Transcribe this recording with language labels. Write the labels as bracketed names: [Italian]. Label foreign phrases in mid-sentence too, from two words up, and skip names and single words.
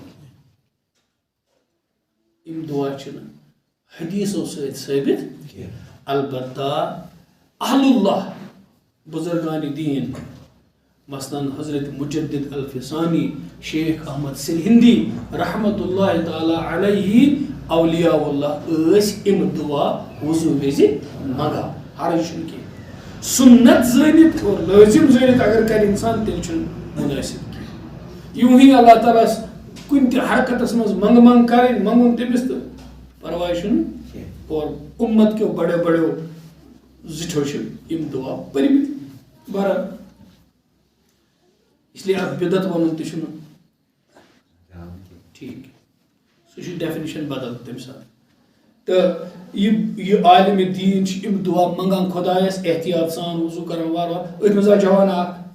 [Kashmiri] یِم دُعا چھِنہٕ حدیٖثو سۭتۍ ثٲبت البتہ اہل اللہ بزرگان دیٖن مثلاً حضرت مجدد الفسانی شیخ احمد سرہندی [Arabic] رحمت اللہ تعالیٰ علیہ [Kashmiri] اولیاء اللہ ٲسۍ یِم دُعا وضوٗ وِزِ منگان حرج چھُنہٕ کینٛہہ سُنت زٲنِتھ اور لٲزِم زٲنِتھ اگر کرِ اِنسان تیٚلہِ چھُنہٕ مُنٲسِب کینٛہہ یوٗں ہی اللہ تعالیٰ ہس کُنہِ تہِ حرکتس منٛز منٛگ کرٕنۍ منٛگُن تٔمِس تہٕ پرواے چھُنہٕ اور اُمت کیو بڑیو بڑیو زِٹھیو چھِ یِم دُعا پٔرمٕتۍ بہرحال اسلیے اتھ بدعت ونُن تہِ چھُنہٕ ٹھیٖک سُہ چھُ ڈیفنِشن بدل تمہِ ساتہٕ تہٕ یہِ عالمِ دیٖن چھِ یِم دُعا منگان خۄدایس احتیاط سان وضوٗ کران وارٕ وارٕ أتھۍ منٛز آو جوان اکھ